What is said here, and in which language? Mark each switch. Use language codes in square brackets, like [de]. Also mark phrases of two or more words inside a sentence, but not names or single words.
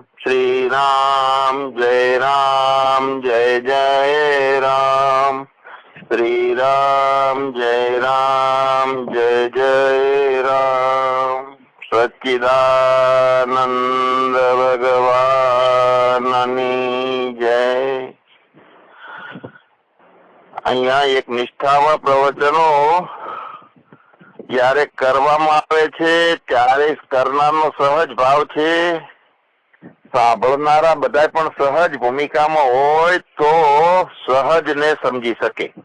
[hi] श्री राम जय जय राम। श्री राम जय जय राम। [gu] સચ્ચિદાનંદ ભગવાનની જય। અહીંયા એક નિષ્ઠામાં પ્રવચનો જયારે કરવામાં આવે છે ત્યારે કરનારનો સહજ ભાવ છે, સાંભળનારા બધા પણ સહજ ભૂમિકામાં હોય તો સહજ ને સમજી શકે.